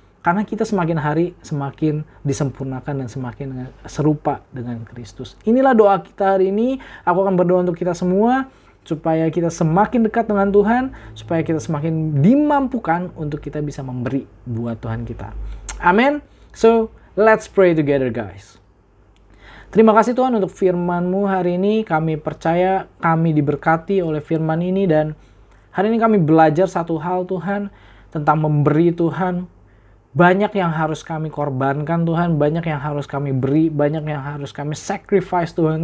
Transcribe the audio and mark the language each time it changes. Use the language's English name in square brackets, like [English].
[Indonesian] Karena kita semakin hari semakin disempurnakan dan semakin serupa dengan Kristus. Inilah doa kita hari ini. Aku akan berdoa untuk kita semua supaya kita semakin dekat dengan Tuhan, supaya kita semakin dimampukan untuk kita bisa memberi buat Tuhan kita. Amin. [English] So, let's pray together, guys. [Indonesian] Terima kasih Tuhan untuk firman-Mu hari ini. Kami percaya kami diberkati oleh firman ini, dan hari ini kami belajar satu hal Tuhan, tentang memberi Tuhan. Banyak yang harus kami korbankan Tuhan, banyak yang harus kami beri, banyak yang harus kami sacrifice Tuhan.